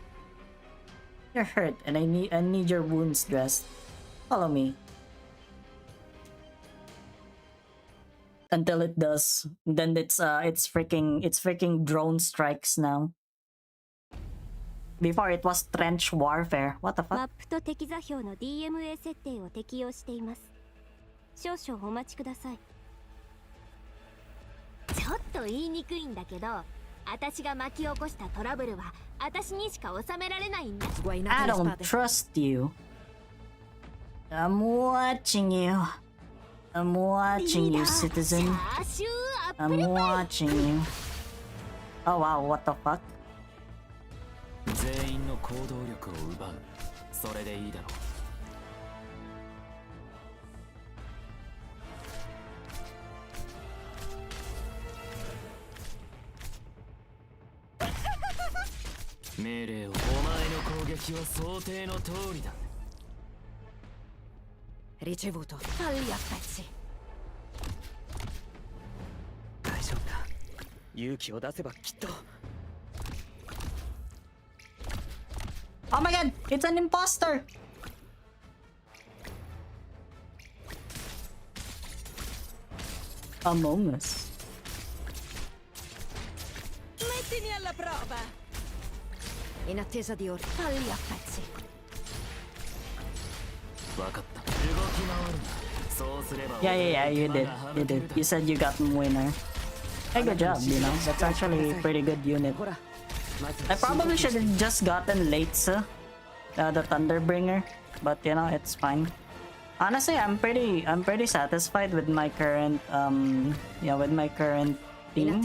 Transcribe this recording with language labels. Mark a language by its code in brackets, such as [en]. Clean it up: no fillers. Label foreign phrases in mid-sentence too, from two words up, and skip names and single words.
[en] You're hurt and I need your wounds dressed. Follow me. Until it does, then it's freaking drone strikes now. Before it was trench warfare. What the fuck? [ja] マップと敵座標の DMA 設定を適用しています。少々お待ちください。ちょっと言いにくいんだけど、私が巻き起こしたトラブルは私にしか収められないんだ。 [en] I don't trust you. I'm watching you. I'm watching you, citizen. I'm watching you. Oh wow, what the fuck? [ja] 全員の行動力を奪う。それでいいだろう。命令を。お前の攻撃は想定の通りだ。 [it] Ricevuto. Falli a pezzi. [ja] 大丈夫だ。勇気を出せばきっと。 [en] Oh my god, it's an imposter! Among Us. [it] Mettimi alla prova. In attesa di ora. Falli a pezzi. [ja] わかった。動き回るな。そうすれば。 [en] Yeah, you did. You did. You said you got winner. Hey, good job, you know. That's actually a pretty good unit. I probably should have just gotten Leitza, the Thunderbringer, but you know, it's fine. Honestly, I'm pretty satisfied with my current with my current team.